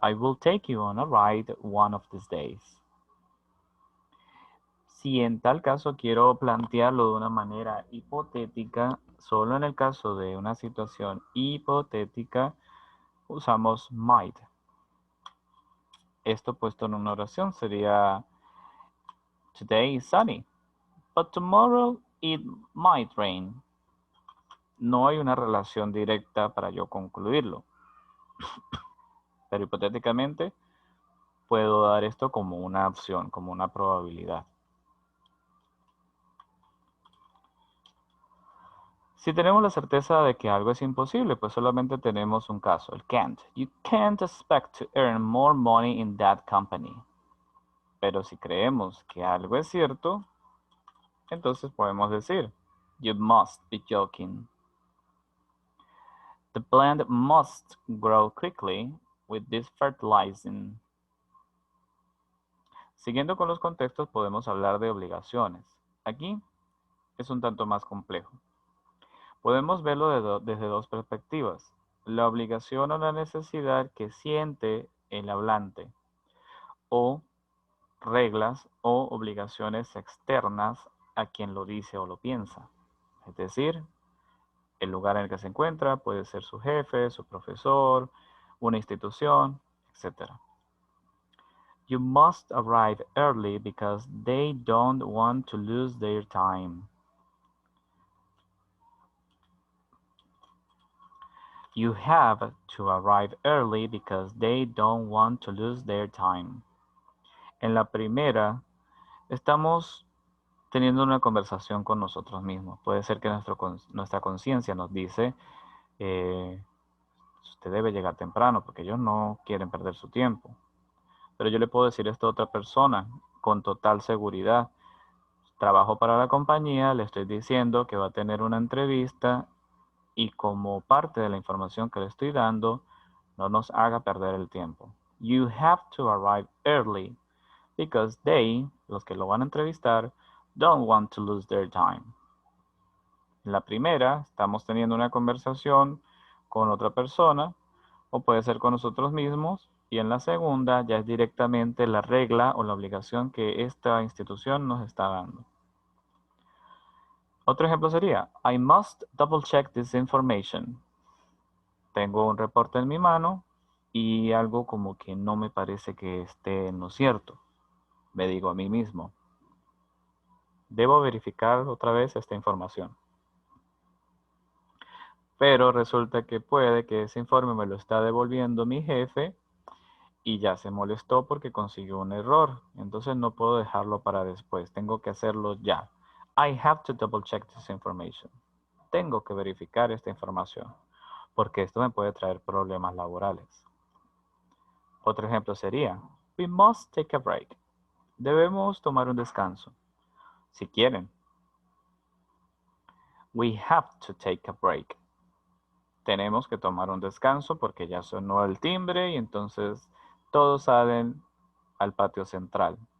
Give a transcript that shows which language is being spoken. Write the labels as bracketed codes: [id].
[en] I will take you on a ride one of these days. [es] Si en tal caso quiero plantearlo de una manera hipotética, solo en el caso de una situación hipotética, usamos might. Esto puesto en una oración sería [en] today is sunny, but tomorrow it might rain. [es] No hay una relación directa para yo concluirlo. Pero hipotéticamente puedo dar esto como una opción, como una probabilidad. Si tenemos la certeza de que algo es imposible, pues solamente tenemos un caso, el can't. [en] You can't expect to earn more money in that company. [es] Pero si creemos que algo es cierto, entonces podemos decir, [en] you must be joking. The plant must grow quickly with this fertilizing. [es] Siguiendo con los contextos, podemos hablar de obligaciones. Aquí es un tanto más complejo. Podemos verlo desde dos perspectivas. La obligación o la necesidad que siente el hablante, o reglas o obligaciones externas a quien lo dice o lo piensa. Es decir, el lugar en el que se encuentra puede ser su jefe, su profesor, una institución, etc. [en] You must arrive early because they don't want to lose their time. You have to arrive early because they don't want to lose their time. [es] En la primera, estamos teniendo una conversación con nosotros mismos. Puede ser que nuestra conciencia nos dice, usted debe llegar temprano porque ellos no quieren perder su tiempo. Pero yo le puedo decir esto a otra persona con total seguridad. Trabajo para la compañía, le estoy diciendo que va a tener una entrevista y como parte de la información que le estoy dando, no nos haga perder el tiempo. [en] You have to arrive early because they, [es] los que lo van a entrevistar, [en] don't want to lose their time. [es] En la primera, estamos teniendo una conversación con otra persona o puede ser con nosotros mismos. Y en la segunda, ya es directamente la regla o la obligación que esta institución nos está dando. Otro ejemplo sería, [en] I must double check this information. [es] Tengo un reporte en mi mano y algo como que no me parece que esté en lo cierto. Me digo a mí mismo, debo verificar otra vez esta información. Pero resulta que puede que ese informe me lo está devolviendo mi jefe y ya se molestó porque consiguió un error. Entonces no puedo dejarlo para después. Tengo que hacerlo ya. [en] I have to double check this information. [es] Tengo que verificar esta información porque esto me puede traer problemas laborales. Otro ejemplo sería, [en] we must take a break. [es] Debemos tomar un descanso. Si quieren. [en] We have to take a break. [es] Tenemos que tomar un descanso porque ya sonó el timbre y entonces todos salen al patio central.